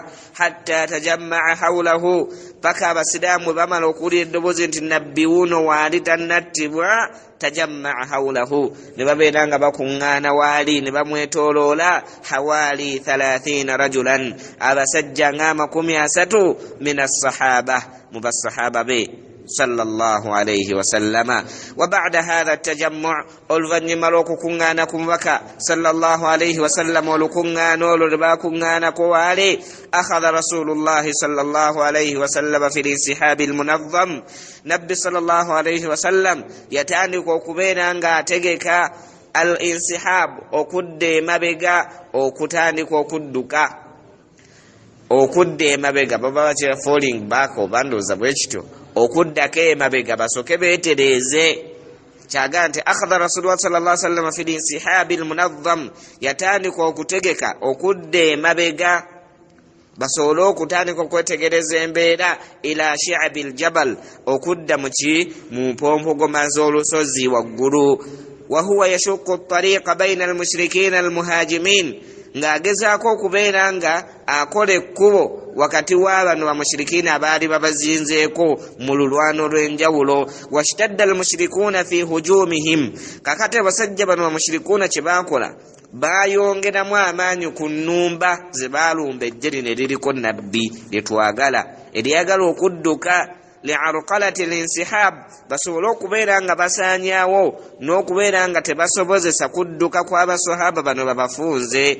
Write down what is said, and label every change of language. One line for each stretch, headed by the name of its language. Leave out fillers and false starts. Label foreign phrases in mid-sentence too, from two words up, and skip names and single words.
Arabic: حتى تجمع حوله,
Ganda: paka abasiraamu bamala okuwulira eddoboozi nti nabbi wuno waali tannattibwa,
Arabic: تجمع حوله,
Ganda: ne babeera nga bakuŋŋaana waali ne bamwetooloola
Arabic: حوالي 30 رجلا,
Ganda: abasajja nga 30
Arabic: من الصحابة,
Ganda: mu bassahaba be
Arabic: صلى الله عليه وسلم. وبعد هذا التجمع'
Ganda: oluvannyuma lw'okukuŋŋaana ku mubaka
Arabic: صلى الله عليه وسلم,
Ganda: olukuŋŋaana olwo lwe baakuŋŋaanako waali,
Arabic: أخذ رسول الله صلى الله عليه وسلم في الانسحاب المنظم, nabbi صلى الله عليه وسلم
Ganda: yatandika okubeera nga ategeka
Arabic: al-insihab,
Ganda: okudda emabega, okutandika okudda emabega, baba bakira
English: falling back
Ganda: oba ndowooza bwe kityo, okuddako emabega basooke beetereeze. kyaga nti
Arabic: أخذ رسول الله صلى الله عليه وسلم في الانسحاب المنظم,
Ganda: yatandika okutegeka okudda emabega basobole okutandika okwetegereza embeera,
Arabic: إلى شعاب الجبل,
Ganda: okudda mu mpompogoma z'olusozi waggulu,
Arabic: وهو يشق الطريق بين المشركين المهاجمين,
Ganda: ng'agezaako okubeera nga akola ekkubo wakati w'abano bamushirikina abaali babazinzeeko mu lulwano lw'enjawulo.
Arabic: واشتد المشركون في هجومهم,
Ganda: kakati abasajja bano bamushirikuuna kye baakola baayongeramu amaanyi ku nnumba ze baalumba ejje lino eririko nabbi lye twagala eryagala okudduka,
Arabic: لعرقلة الانسحاب,
Ganda: basobole okubeera nga basaanyaawo n'okubeera nga tebasobozesa kudduka kw'abasahaba bano babafunze.